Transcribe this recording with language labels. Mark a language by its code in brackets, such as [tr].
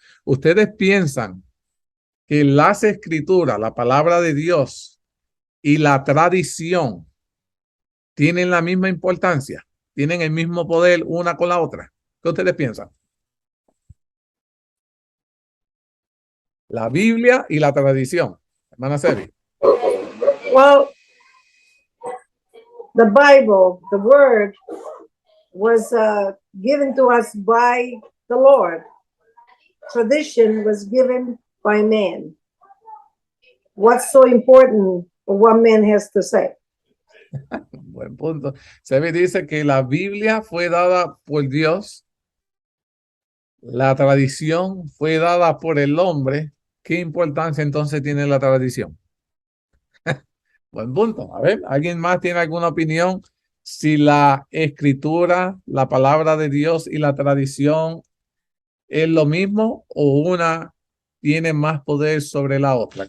[es] ¿Ustedes piensan que las escrituras, la palabra de Dios y la tradición tienen la misma importancia? ¿Tienen el mismo poder una con la otra? ¿Qué ustedes piensan? La Biblia y la tradición. Hermana Sebi. [en] Well, the Bible, the word, was given to us by the Lord. Tradition was given by man. What's so important for what man has to say? [es] Buen punto. Sebi dice que la Biblia fue dada por Dios. La tradición fue dada por el hombre. ¿Qué importancia entonces tiene la tradición? Buen punto. A ver, ¿alguien más tiene alguna opinión? Si la escritura, la palabra de Dios y la tradición es lo mismo o una tiene más poder sobre la otra.